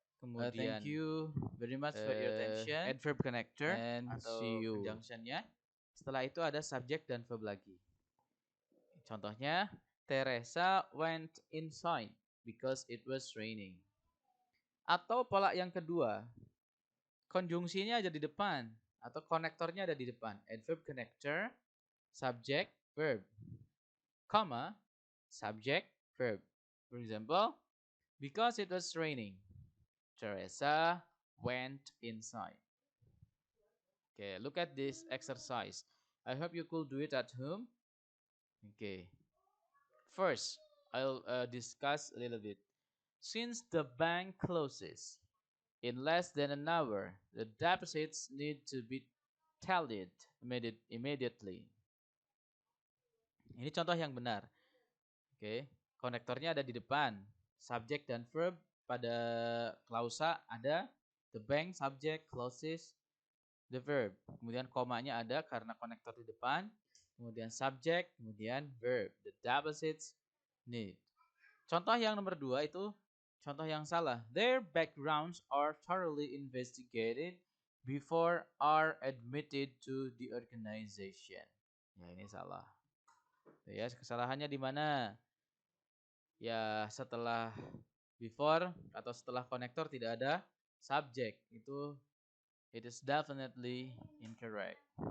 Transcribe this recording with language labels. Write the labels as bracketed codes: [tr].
[id] kemudian [en] thank you very much for your attention, Adverb connector and [id] atau [en] see you. [id] conjunctionnya. Setelah itu ada subject dan verb lagi. Contohnya [en] Teresa went inside because it was raining. [id] Atau pola yang kedua, konjungsinya ada di depan atau konektornya ada di depan. [en] Adverb connector, subject, verb, comma, subject, verb. For example, because it was raining, Teresa went inside. Okay, look at this exercise. I hope you could do it at home. Okay. First, I'll discuss a little bit. Since the bank closes in less than an hour, the deposits need to be tallied immediately. [id] Ini contoh yang benar. Oke, konektornya ada di depan. Subject dan verb pada klausa ada the bank subject closes the verb. Kemudian komanya ada karena konektor di depan. Kemudian subject, kemudian verb. [en] The deposits need. [id] Contoh yang nomor 2 itu contoh yang salah. [en] Their backgrounds are thoroughly investigated before are admitted to the organization. [id] Ya, ini salah. Ya, kesalahannya di mana? Ya, setelah before atau setelah konektor tidak ada subject. [en] Itu it is definitely incorrect.